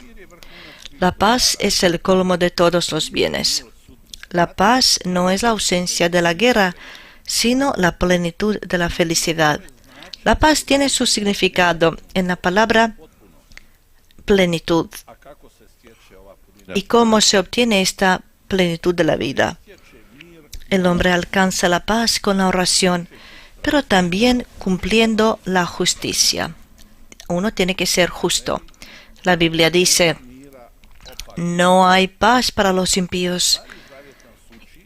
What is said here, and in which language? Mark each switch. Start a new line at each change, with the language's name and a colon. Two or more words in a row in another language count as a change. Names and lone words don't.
Spanish: La paz es el colmo de todos los bienes. La paz no es la ausencia de la guerra, sino la plenitud de la felicidad. La paz tiene su significado en la palabra plenitud.
Croatian: A kako se stječe ova punina?
Spanish: ¿Y cómo se obtiene esta plenitud de la vida? El hombre alcanza la paz con la oración, pero también cumpliendo la justicia. Uno tiene que ser justo. La Biblia dice: no hay paz para los impíos.